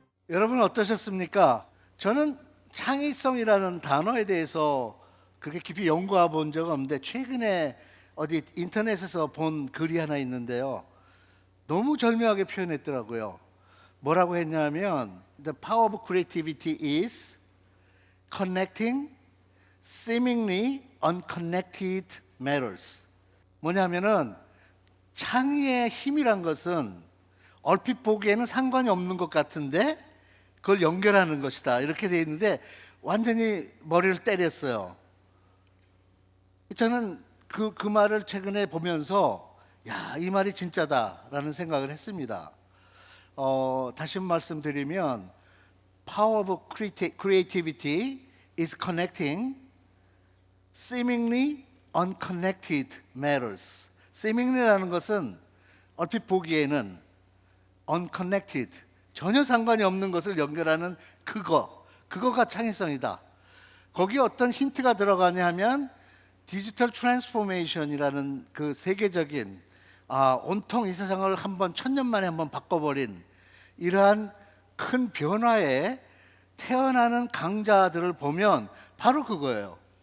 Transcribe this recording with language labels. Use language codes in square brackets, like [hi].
[ko] 여러분 어떠셨습니까? 저는 창의성이라는 단어에 대해서 그렇게 깊이 연구해 본 적은 없는데 최근에 어디 인터넷에서 본 글이 하나 있는데요. 너무 절묘하게 표현했더라고요. 뭐라고 했냐면 [en] The power of creativity is connecting seemingly unconnected matters. [ko] 뭐냐면은 창의의 힘이란 것은 얼핏 보기에는 상관이 없는 것 같은데 그걸 연결하는 것이다. 이렇게 돼 있는데 완전히 머리를 때렸어요. 저는 그 말을 최근에 보면서 야, 이 말이 진짜다라는 생각을 했습니다. 다시 말씀드리면 [en] Power of creativity is connecting seemingly unconnected matters. [ko] seemingly라는 것은 얼핏 보기에는 unconnected, 전혀 상관이 없는 것을 연결하는 그거가 창의성이다. 거기에 어떤 힌트가 들어가냐 하면 디지털 트랜스포메이션이라는 그 세계적인 온통 이 세상을 한번 천년 만에 한번 바꿔버린 이러한 큰 변화에 태어나는 강자들을 보면 바로 그거예요.